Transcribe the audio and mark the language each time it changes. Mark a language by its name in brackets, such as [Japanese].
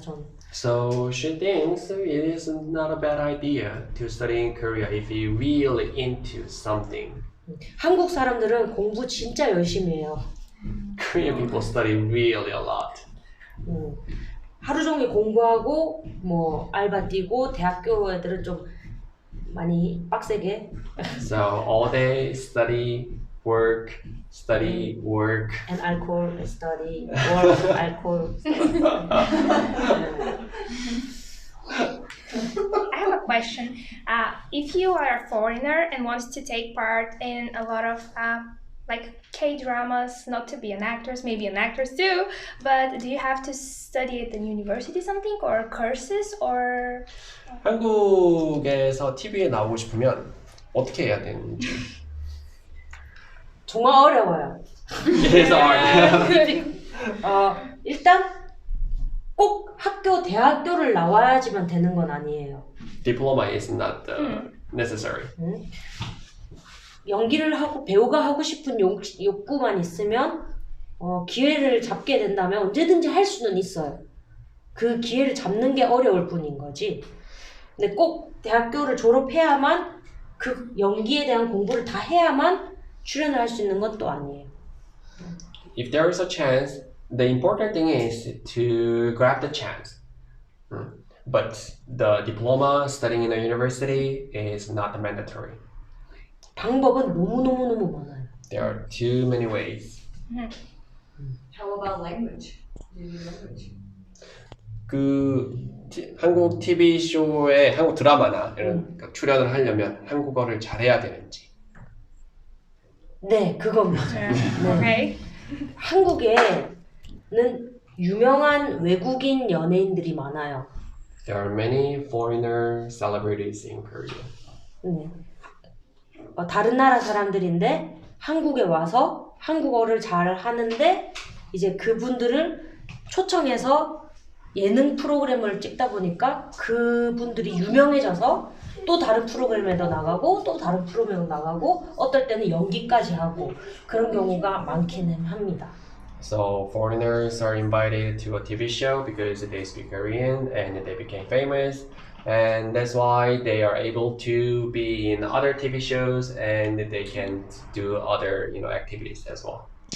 [Korean] 저는. [English] So she thinks it is not a bad idea to study in Korea if you're really into something. [Korean] 한국 사람들은 공부 진짜 열심히 해요. [English] Korean people study really a lot. [Korean] 하루 종일 공부하고 뭐 알바 뛰고, 대학교 애들은 좀 많이 빡세게. [English] So all day study, work, study, work. And alcohol study, work, alcohol study. I have a question. If you are a foreigner and wants to take part in a lot of like K-dramas, not to be an actress, maybe an actress too, but do you have to study at the university something or courses or? [Korean] 한국에서 TV에 나오고 싶으면 어떻게 해야 되는지. 정말 어려워요. [English] It is hard. [Korean] 일단 꼭 학교, 대학교를 나와야지만 되는 건 아니에요. [English] Diploma is not necessary. [Korean] 연기를 하고 배우가 하고 싶은 욕구만 있으면 기회를 잡게 된다면 언제든지 할 수는 있어요. 그 기회를 잡는 게 어려울 뿐인 거지. 근데 꼭 대학교를 졸업해야만, 그 연기에 대한 공부를 다 해야만 출연을 할 수 있는 건 또 아니에요. [English] If there is a chance, the important thing is to grab the chance. But the diploma studying in a university is not mandatory. [Korean] 방법은 너무너무 많아요. [English] There are too many ways. How about language? Do you need language? [Korean] 한국 TV 쇼에, 한국 드라마나 이런 출연을 하려면 한국어를 잘해야 되는지. 네, 그겁니다. [English] Okay. [Korean] 한국에는 유명한 외국인 연예인들이 많아요. [English] There are many foreigner celebrities in Korea. [Korean] 네. 다른 나라 사람들인데 한국에 와서 한국어를 잘 하는데, 이제 그분들을 초청해서 예능 프로그램을 찍다 보니까 그분들이 유명해져서 또 다른 프로그램에도 나가고 또 다른 프로그램에 나가고 어떨 때는 연기까지 하고 그런 경우가 많기는 합니다. [English] So foreigners are invited to a TV show because they speak Korean and they became famous, and that's why they are able to be in other TV shows and they can do other, activities as well.